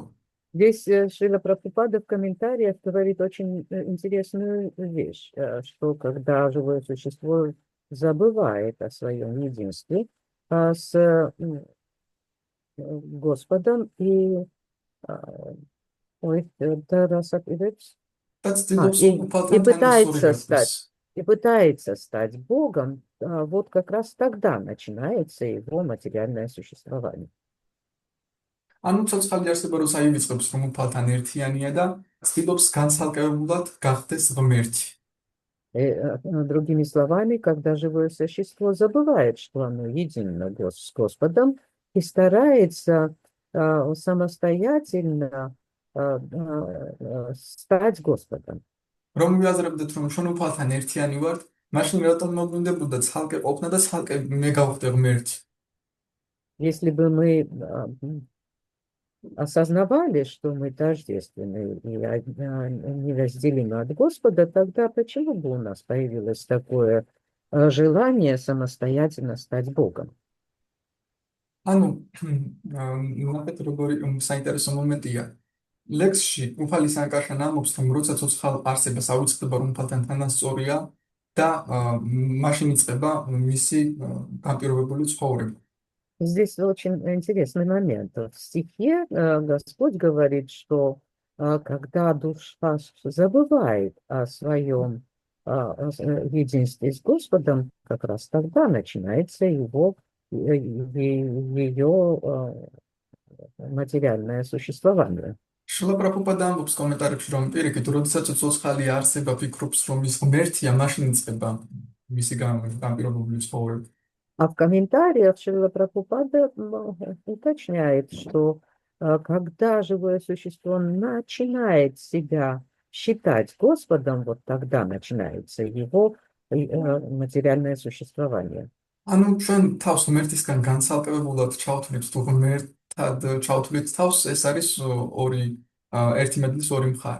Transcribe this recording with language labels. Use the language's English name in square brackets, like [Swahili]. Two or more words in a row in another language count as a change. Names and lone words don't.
[Russian] Здесь Шрила Прабхупада в комментариях говорит очень интересную вещь, что когда живое существо забывает о своем единстве с Господом и [Georgian] და ცდილობს [Russian] и [Georgian] უფალთან [Russian] пытается [Georgian] თანასწორად [Russian] стать, и пытается стать Богом, вот как раз тогда начинается его материальное существование. [Georgian] ანუ ცოცხალი არსება როცა ივიწყებს, რომ უფალთან ერთიანია და ცდილობს განცალკევებულად გახდეს ღმერთი. [Russian] Другими словами, когда живое существо забывает, что оно едино с Господом, и старается самостоятельно стать Господом. [Georgian] რომ ვიაზრებდეთ, რომ ჩვენ უფალთან ერთიანი ვართ, მაშინ რატომ მოგვინდებოდა ცალკე ყოფნა და ცალკე მე გავხდე ღმერთი? [Russian] Если бы мы осознавали, что мы тождественны и неразделимы от Господа, тогда почему бы у нас появилось такое желание самостоятельно стать Богом? [Georgian] ანუ ნახეთ როგორი საინტერესო მომენტია. ლექსში უფალი სანკარშანა ამბობს, რომ როცა ცოცხალ არსებას აუწყდება, რომ უფალთან თანასწორია და მაშინ იწყება მისი განპირობებული ცხოვრება. [Russian] Здесь очень интересный момент. В стихе Господь говорит, что когда душа забывает о своем единстве с Господом, как раз тогда начинается ее материальное существование. [Georgian] შილა პრაბჰუპადა ამბობს კომენტარებში, რომ პირიქით, როდესაც ცოცხალი არსება ფიქრობს, რომ ის ღმერთია, მაშინ იწყება მისი განპირობებული ცხოვრება. [Russian] А в комментариях Шрила Прабхупада уточняет, что когда живое существо начинает себя считать Господом, вот тогда начинается его материальное существование. [Georgian] ანუ ჩვენ თავს ღმერთისგან განცალკევებულად ჩავთვლით თუ ღმერთად ჩავთვლით თავს, ეს არის ორი ერთი მედლის ორი მხარე.